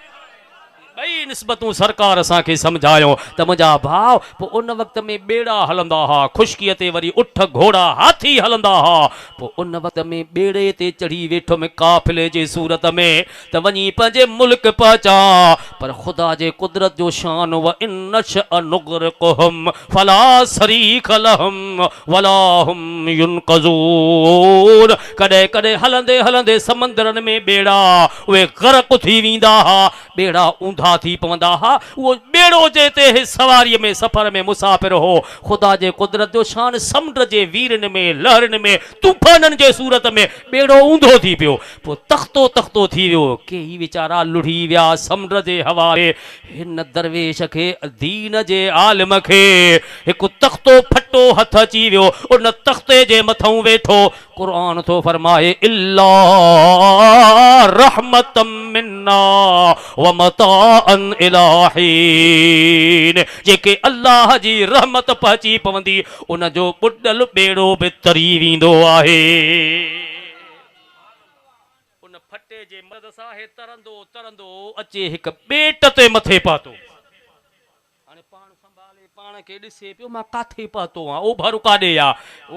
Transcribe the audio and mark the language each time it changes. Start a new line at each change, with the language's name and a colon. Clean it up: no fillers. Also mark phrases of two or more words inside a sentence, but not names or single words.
Sindhi: ॿई निस्बतूं सरकार असांखे समझायो त मुंहिंजा भाउ, पोइ उन वक़्त में ॿेड़ा हलंदा हुआ, ख़ुश्कीअ ते वरी उठ घोड़ा हाथी हलंदा हुआ। पोइ उन वक़्त में ॿेड़े ते चढ़ी वेठो में काफ़िले जे सूरत में त वञी पंहिंजे मुल्क पहुचा, पर ख़ुदा जे कुदरत जो शान
Arabic: وإن نشأ نغرقهم فلا صريخ لهم ولا هم ينقذون.
Sindhi: कॾहिं कॾहिं हलंदे हलंदे समंदरनि में ॿेड़ा उहे ग़रक़ थी वेंदा हुआ, ॿेड़ा ऊंधा थी पवंदा हुआ। उहो ॿेड़ो जे ते सवारीअ में सफ़र में मुसाफ़िर हो। ख़ुदा जे कुदरत जो शान, समुंड जे वीरनि में लहरनि में तूफ़ाननि जे सूरत में ॿेड़ो ऊंधो थी पियो, पोइ तख़्तो तख़्तो थी वियो। केही वीचारा लुढ़ी विया समुंड जे हवाले। हिन दरवेश खे, दीन जे आलिम खे हिकु तख़्तो फटो हथ अची वियो, उन तख़्ते जे मथां वेठो। क़ुर थो फरमाए
Arabic: إلا رحمة منا ومتاعا إلى حين.
Sindhi: जेके अल्लाह जी रहमत पहुची पवंदी उन जो ॿुॾल ॿेड़ो बि तरी वेंदो आहे। उन फटे जे मदद सां हे तरंदो तरंदो अचे हिकु ॿेट ते मथे पहुतो। हाणे पाण संभाले पाण खे ॾिसे पियो, मां काथे पहुतो आहियां, ओभर काॾे आहे।